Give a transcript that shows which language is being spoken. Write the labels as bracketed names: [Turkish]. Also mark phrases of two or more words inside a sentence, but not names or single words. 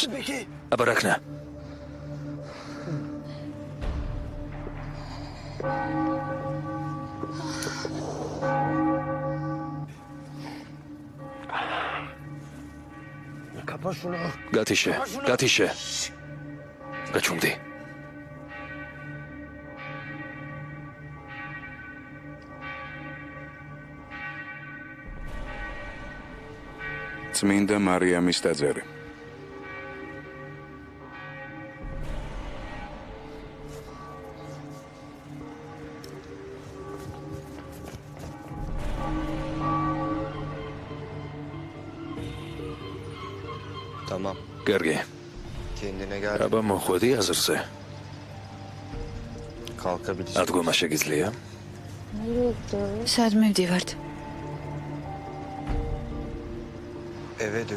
[Georgian] აბარაკნა. გათიშე. გაჩუმდი. წმინდა მარიამის ტაძარი. [Turkish] Tamam. [Georgian] გერგი. [Turkish] Kendine gel. [Georgian] აბა მოხვედი აზრზე. [Turkish] Kalkabilirsin. [Georgian] ადგომა შეგიძლია? სად მივდივართ? [Turkish] Eve dön.